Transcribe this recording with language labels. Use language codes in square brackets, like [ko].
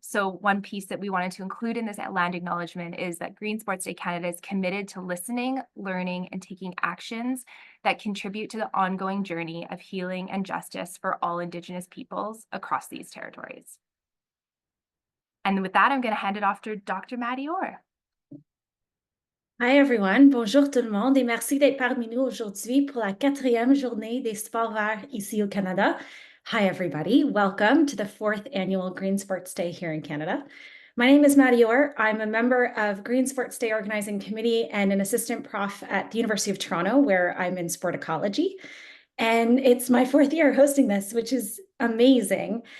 [en] So one piece that we wanted to include in this land acknowledgement is that Green Sports Day Canada is committed to listening, learning, and taking actions that contribute to the ongoing journey of healing and justice for all Indigenous peoples across these territories. And with that, I'm going to hand it off to Dr. Maddie Orr. Hi everyone, [fr] bonjour tout le monde et merci d'être parmi nous aujourd'hui pour la 4e journée des sports verts ici au Canada. [en] Hi everybody, welcome to the 4th annual Green Sports Day here in Canada. My name is Maddie Orr. I'm a member of Green Sports Day Organizing Committee and an assistant prof at the University of Toronto where I'm in sport ecology. And it's my 4th year hosting this, which is amazing.